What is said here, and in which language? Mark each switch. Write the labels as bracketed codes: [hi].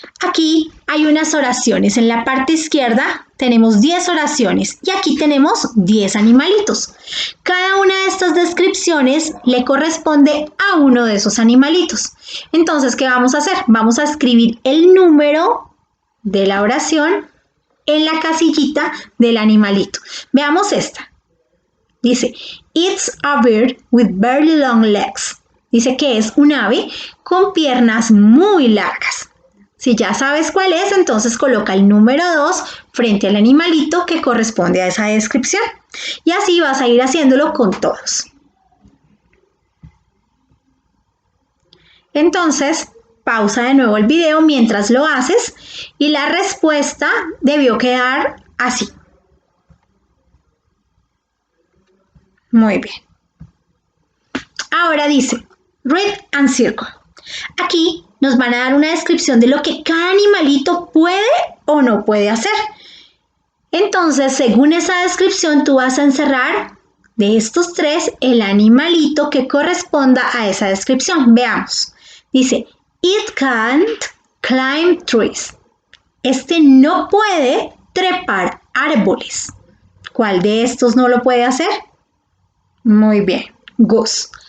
[es] Aquí hay unas oraciones. En la parte izquierda tenemos 10 oraciones y aquí tenemos 10 animalitos. Cada una de estas descripciones le corresponde a uno de esos animalitos. Entonces, ¿qué vamos a hacer? Vamos a escribir el número de la oración en la casillita del animalito. Veamos esta. Dice, [en] it's a bird with very long legs. [es] Dice que es un ave con piernas muy largas. Si ya sabes cuál es, entonces coloca el número 2 frente al animalito que corresponde a esa descripción. Y así vas a ir haciéndolo con todos. Entonces, pausa de nuevo el video mientras lo haces y la respuesta debió quedar así. Muy bien. Ahora dice, [en] read and circle. [es] Aquí nos van a dar una descripción de lo que cada animalito puede o no puede hacer. Entonces, según esa descripción, tú vas a encerrar de estos 3 el animalito que corresponda a esa descripción. Veamos. Dice, [en] it can't climb trees. [es] Este no puede trepar árboles. ¿Cuál de estos no lo puede hacer? Muy bien, goose.